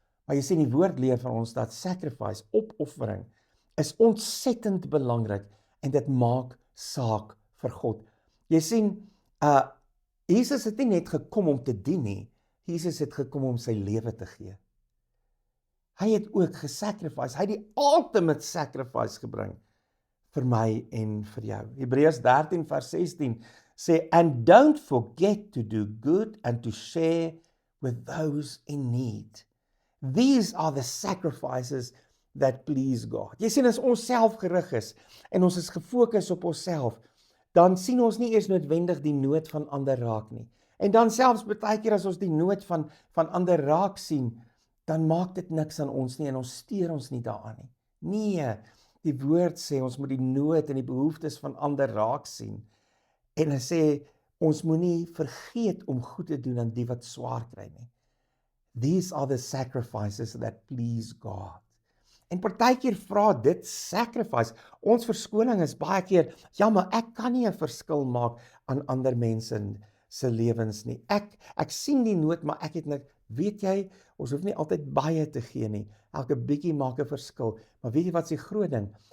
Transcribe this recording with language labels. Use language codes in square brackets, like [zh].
[af] Maar jy sien, die woord leer vir ons dat sacrifice, opoffering, is ontsettend belangrik en dit maak saak vir God. Jy sien, Jesus het nie net gekom om te dien nie, Jesus het gekom om sy lewe te gee. Hy het ook gesacrifice, hy het die [en] ultimate sacrifice [af] gebring vir my en vir jou. Hebreërs 13 vers 16 sê, [en] and don't forget to do good and to share with those in need. These are the sacrifices that please God. [af] Jy sien, as ons selfgerig is en ons is gefokus op onsself, dan sien ons nie eers noodwendig die nood van ander raak nie. En dan selfs baie keer as ons die nood van ander raak sien, dan maak dit niks aan ons nie en ons steur ons nie daaraan nie. Nee, die woord sê ons moet die nood en die behoeftes van ander raak sien. En hy sê ons moenie vergeet om goed te doen aan die wat swaar kry nie. [en] These are the sacrifices that please God. [af] En partykeer vra dit sacrifice. Ons verskoning is baie keer, ja, maar ek kan nie 'n verskil maak aan ander mense se lewens nie. Ek sien die nood, maar ek het net, weet jy, ons hoef nie altyd baie te gee nie. Elke bietjie maak 'n verskil. Maar weet jy wat is die groot ding?